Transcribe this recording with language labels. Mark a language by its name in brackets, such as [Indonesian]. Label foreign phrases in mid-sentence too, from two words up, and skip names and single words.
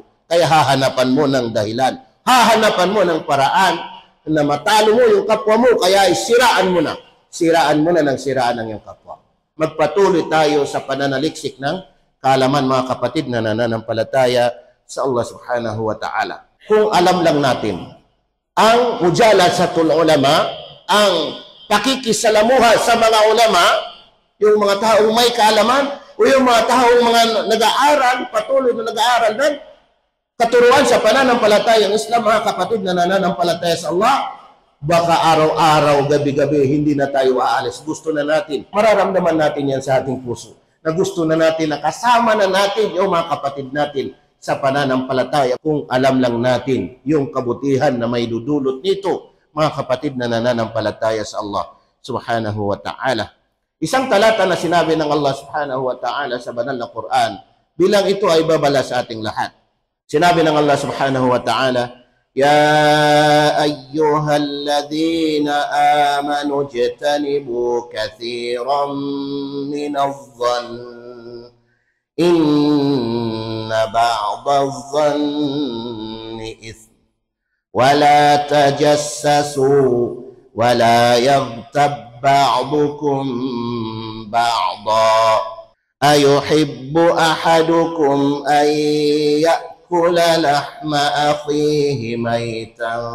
[Filipino] Kaya hahanapan mo ng dahilan. Hahanapan mo ng paraan na matalo mo yung kapwa mo, kaya siraan mo na. Siraan mo na ng siraan ng iyong kapwa. Magpatuloy tayo sa pananaliksik ng kaalaman, mga kapatid na nananampalataya sa Allah [Arabic] سبحانه وتعالى. [Filipino] Kung alam lang natin, ang [Arabic] مجالسة العلماء, [Filipino] ang pakikisalamuha sa mga ulama, yung mga taong may kaalaman, o yung mga taong mga nag-aaral, patuloy na nag-aaral ng katuruan sa pananampalatayang Islam, mga kapatid na nananampalataya sa Allah, baka araw-araw, gabi-gabi, hindi na tayo aalis. Gusto na natin, mararamdaman natin yan sa ating puso, na gusto na natin, na kasama na natin yung mga kapatid natin sa pananampalataya, kung alam lang natin yung kabutihan na may dudulot nito, mga kapatid na nananampalataya sa Allah [Arabic] سبحانه وتعالى. [Filipino] Isang talata na sinabi ng Allah [Arabic] سبحانه وتعالى [Filipino] sa banal na Quran, bilang ito ay babala sa ating lahat. Sinabi ng Allah [Arabic] سبحانه وتعالى، يا أيها الذين آمنوا اجتنبوا كثيرا من الظن إن بعض الظن إثم ولا تجسسوا ولا يغتب بعضكم بعضا أيحب أحدكم أن يأكل لحم أخيه ميتا